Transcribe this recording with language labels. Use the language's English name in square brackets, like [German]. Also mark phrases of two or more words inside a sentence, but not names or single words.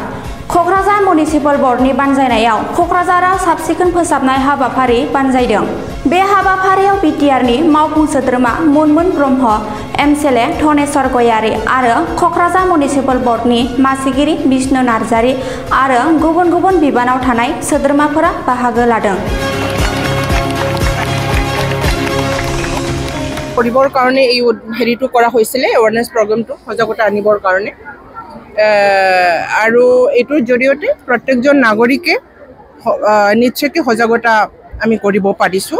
[Bodo] कक्राझार म्युनिसिपाल बर्डनि बानजायनायाव कक्राझाराव साबसिखन फोसाबनाय हाबाफारि बानजायदों। बे हाबाफारियाव बिटिआरनि मावफुं सोद्रोमा मुनमुन ब्रह्म, एमएलए धनेश्वर गयारी आरो कक्राझार म्युनिसिपाल बर्डनि मासिगिरि बिष्णु नार्जारी आरो गुबुन गुबुन बिबानाव थानाय सोद्रोमाफोरा बाहागो लादों। [Assamese] কৰিবৰ কাৰণে এই হেৰিটো কৰা হৈছিল এৱাৰনেছ প্ৰগ্ৰামটো সজাগতা আনিবৰ কাৰণে আৰু এইটোৰ জৰিয়তে প্ৰত্যেকজন নাগৰিকে নিশ্চয়কৈ সজাগতা আমি কৰিব পাৰিছোঁ।